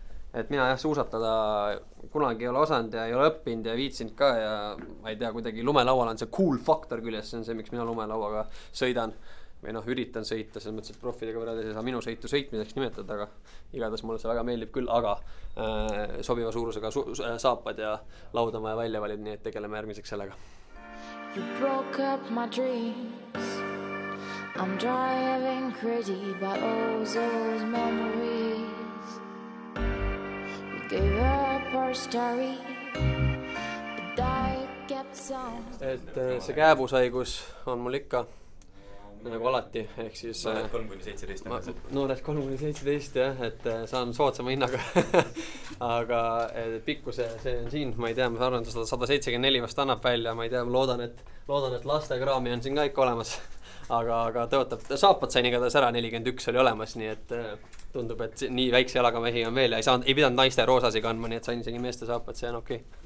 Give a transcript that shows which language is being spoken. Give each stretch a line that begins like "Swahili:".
Estonian: Et mina jah, suusatada kunagi ei ole osanud ja ei ole õppinud ja viitsinud ka ja ma ei tea, kuidagi lumelaual on see cool faktor küljes, see on see, miks mina lumelauaga sõidan. Või üritan sõita, selles mõttes, et profidega võrreldes ei saa minu sõitu sõitmiseks nimetada, aga igatahes mulle see väga meeldib küll, aga sobiva suurusega saapad ja laud on vaja välja valida, nii et tegeleme järgmiseks sellega.
English: You broke up my dreams. I'm driving crazy by all those memories. We gave up our story, but I kept some.
Estonian: Et see kääbusaigus on mul ikka nagu alati, ehk siis noored 3-17 jah, et saan soodsama hinnaga aga pikkuse see on siin, ma ei tea, ma arvan, 174 vast annab välja, ma ei tea, ma loodan, et lastekraami on siin ka ikka olemas aga tõotab, saapad sain igatahes ära, 41 oli olemas, nii et tundub, et nii väikse jalaga mehi on veel ja ei pidanud naiste roosasi kandma, nii et sain isegi meeste saapad, see on okei.